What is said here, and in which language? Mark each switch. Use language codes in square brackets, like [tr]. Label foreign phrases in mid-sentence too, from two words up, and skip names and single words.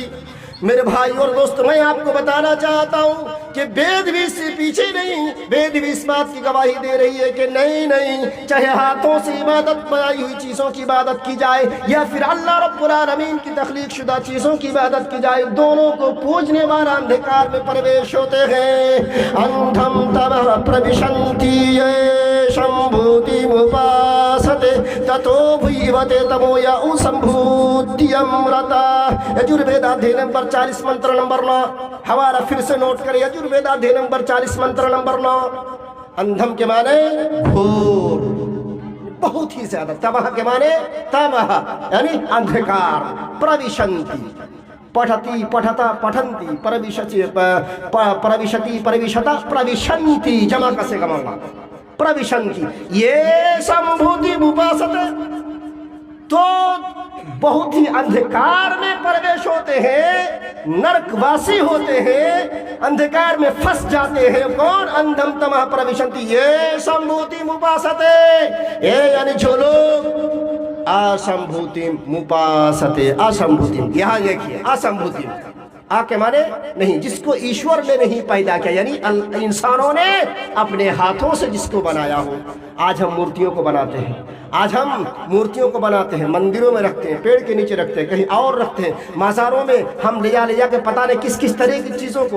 [ur] میرے بھائی اور دوست، میں آپ کو بتانا چاہتا ہوں کہ بید بھی اس سے پیچھے نہیں، بید بھی اس بات کی گواہی دے رہی ہے کہ نہیں، چاہے ہاتھوں سے عبادت بنائی ہوئی چیزوں کی عبادت کی جائے یا پھر اللہ رب العالمین کی تخلیق شدہ چیزوں کی عبادت کی جائے، دونوں کو پوجنے والا اندھکار میں پرویش ہوتے ہیں۔ [sa] अन्धं तमः प्रविशन्ति ये सम्भूतिमुपासते ततो भूय ते तमो य असम्भूत्याम् रताः. [ur] یجرویدا ادھیے نمبر 40 منتر نمبر 9، حوالہ پھر سے نوٹ کریں، یجرویدا ادھیے نمبر 40 منتر نمبر 9۔ اندھم کے معنی گھور، بہت ہی زیادہ، تمہ کے معنی تمہ یعنی اندھکار، پروشنتی، [sa] पठति पठतः पठन्ति, प्रविशति प्रविशति प्रविशतः प्रविशन्ति, [ur] جمع کسے گمانا پروشنتی، [sa] ये सम्भूतिमुपासते, [ur] تو بہت ہی اندھکار میں پرویش ہوتے ہیں، نرک واسی ہوتے ہیں، اندھکار میں پھنس جاتے ہیں۔ کون؟ [sa] अन्धं तमः प्रविशन्ति ये सम्भूतिमुपासते, [ur] یہ یعنی جو لوگ [sa] असम्भूतिमुपासते, [ur] اسمبھوتی، یہاں دیکھیے اسمبھوتی، آ کے معنی نہیں، جس کو ایشور نے نہیں پیدا کیا، یعنی انسانوں نے اپنے ہاتھوں سے جس کو بنایا ہو۔ آج ہم مورتیوں کو بناتے ہیں، آج ہم مورتیوں کو بناتے ہیں، مندروں میں رکھتے ہیں، پیڑ کے نیچے رکھتے ہیں، کہیں اور رکھتے ہیں، مزاروں میں ہم لے جا کے پتہ نہیں کس کس طرح کی چیزوں کو۔